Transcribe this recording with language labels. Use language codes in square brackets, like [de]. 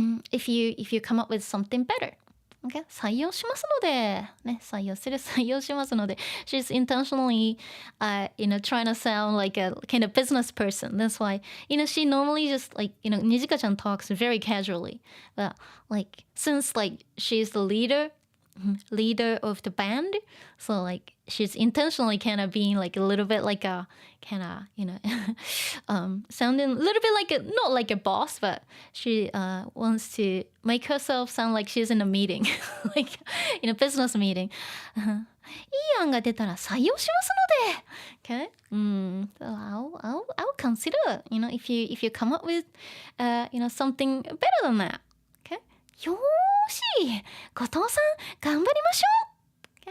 [en] If you come up with something better. Okay, [ja] 採用しますので、ね、採用する、採用しますので。 [en] She's intentionally, you know, trying to sound like a kind of business person. That's why, you know, she normally just like, you know, Nijika-chan talks very casually. But like, since like she's the leader of the band, so like she's intentionally kind of being like a little bit like a kind of, you know, sounding a little bit like not like a boss, but she wants to make herself sound like she's in a meeting, like in a business meeting. [ja] いい案が出たら採用しますので [en] okay? So I'll consider, you know, if you come up with you know, something better than that. Okay? [ja] よーし、後藤さん頑張りましょう。